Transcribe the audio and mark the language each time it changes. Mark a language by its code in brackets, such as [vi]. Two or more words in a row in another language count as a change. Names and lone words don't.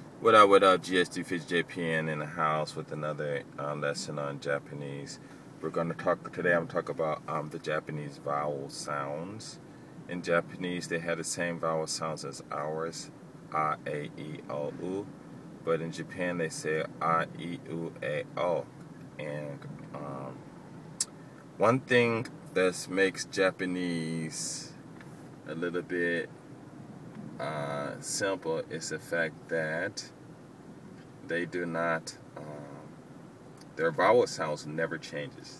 [en] What up, GSD Fish JPN in the house with another lesson on Japanese. We're going to talk today. I'm talking about the Japanese vowel sounds. In Japanese, they have the same vowel sounds as ours, a, e, o, u. But in Japan, they say a, e, u, e, o. And one thing that makes Japanese a little bit simple is the fact that they do not, their vowel sounds never changes.